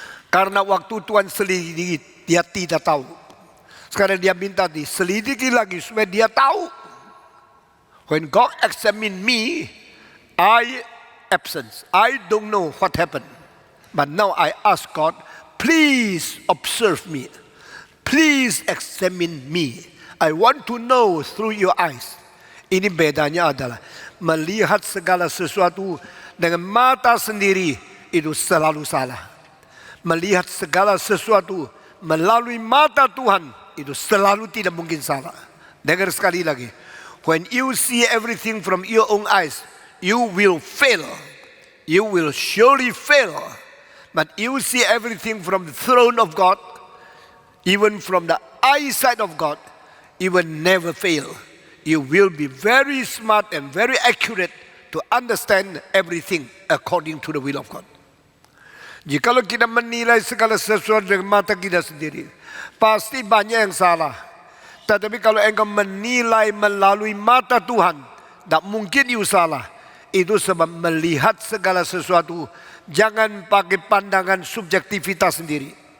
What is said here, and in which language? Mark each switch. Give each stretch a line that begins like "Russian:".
Indonesian: Karena waktu Tuhan selidiki, dia tidak tahu. Sekarang dia minta diselidiki lagi supaya dia tahu.
English: When God examine me, I absent. I don't know what happened. But now I ask God, please observe me. Please examine me. I want to know through your eyes.
Indonesian: Ini bedanya adalah melihat segala sesuatu dengan mata sendiri itu selalu salah. Melihat segala sesuatu melalui mata Tuhan itu selalu tidak mungkin salah. Dengar sekali lagi.
English: When you see everything from your own eyes, you will fail. You will surely fail. But you see everything from the throne of God, even from the eyesight of God, you will never fail. You will be very smart and very accurate to understand everything according to the will of God.
Indonesian: Jikalau kita menilai segala sesuatu dengan mata kita sendiri, pasti banyak yang salah. Tetapi kalau engkau menilai melalui mata Tuhan, tak mungkin you salah. Itu sebab melihat segala sesuatu, jangan pakai pandangan subjektivitas sendiri.